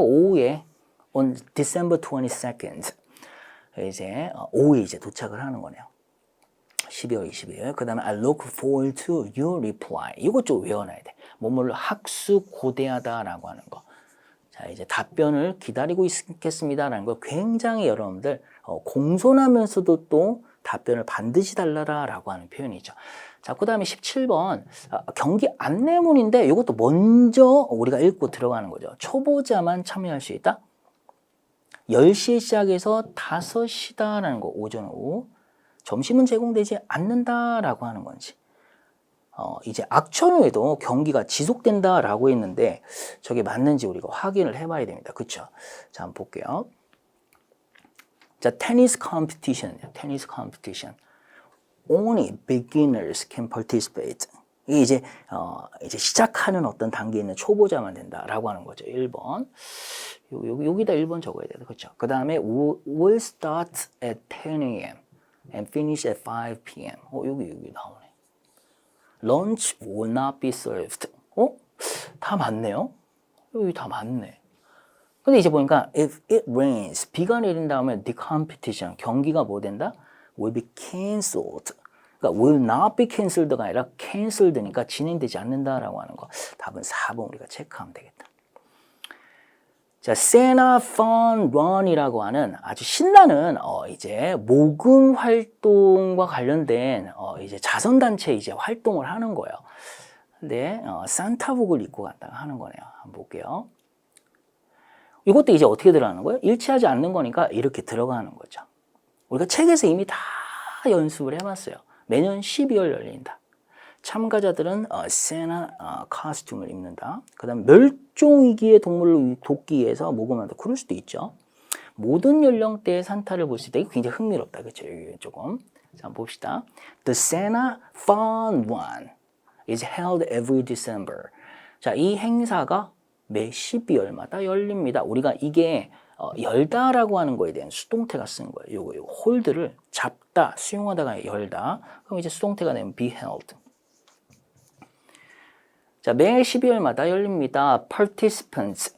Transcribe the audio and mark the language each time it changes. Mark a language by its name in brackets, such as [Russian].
[Korean] 오후에 [English] on December 22nd. [Korean] 이제 오후에 이제 도착을 하는 거네요. 12월 22일. 그 다음에 [English] I look forward to your reply. [Korean] 이거 좀 외워놔야 돼. 뭐뭐를 학수고대하다라고 하는 거. 자, 이제 답변을 기다리고 있겠습니다라는 거 굉장히 여러분들 공손하면서도 또 답변을 반드시 달라라라고 하는 표현이죠. 자, 그 다음에 17번 경기 안내문인데 이것도 먼저 우리가 읽고 들어가는 거죠. 초보자만 참여할 수 있다. 10시에 시작해서 5시다라는 거, 오전 오후. 점심은 제공되지 않는다라고 하는 건지. 이제 악천 후에도 경기가 지속된다라고 했는데 저게 맞는지 우리가 확인을 해봐야 됩니다. 그렇죠? 자, 한번 볼게요. 자, 테니스 컴피티션. [English] Only beginners can participate. [Korean] 이게 이제 시작하는 어떤 단계에 있는 초보자만 된다라고 하는 거죠. 1번. 여기다 1번 적어야 돼요. 그렇죠? 그 다음에 [English] will start at 10 a.m. and finish at 5 p.m. [Korean] 여기 나오네. [English] Lunch will not be served. [Korean] 다 맞네요. 여기 다 맞네. 근데 이제 보니까 [English] if it rains, [Korean] 비가 내린 다음에 [English] the competition, [Korean] 경기가 뭐 된다? [English] will be cancelled. [Korean] 그러니까 [English] will not be cancelled [Korean] 가 아니라 cancelled니까 진행되지 않는다라고 하는 거. 답은 4번 우리가 체크하면 되겠다. 자, Santa Fun Run이라고 하는 아주 신나는 이제 모금 활동과 관련된 이제 자선단체 이제 활동을 하는 거예요. 근데 산타복을 입고 갔다가 하는 거네요. 한번 볼게요. 이것도 이제 어떻게 들어가는 거예요? 일치하지 않는 거니까 이렇게 들어가는 거죠. 우리가 책에서 이미 다 연습을 해봤어요. 매년 12월 열린다. 참가자들은 세나 코스튬을 입는다. 그 다음 멸종위기의 동물을 돕기 위해서 모금한다. 그럴 수도 있죠. 모든 연령대의 산타를 볼 수 있다. 이게 굉장히 흥미롭다. 그렇죠? 여기 조금. 자, 한번 봅시다. [English] The Santa Fun Run is held every December. [Korean] 자, 이 행사가 매 12월마다 열립니다. 우리가 이게 열다라고 하는 거에 대한 수동태가 쓴 거예요. 요거 홀드를 잡다, 수용하다가 열다. 그럼 이제 수동태가 되면 be held. 자, 매 12월마다 열립니다. Participants.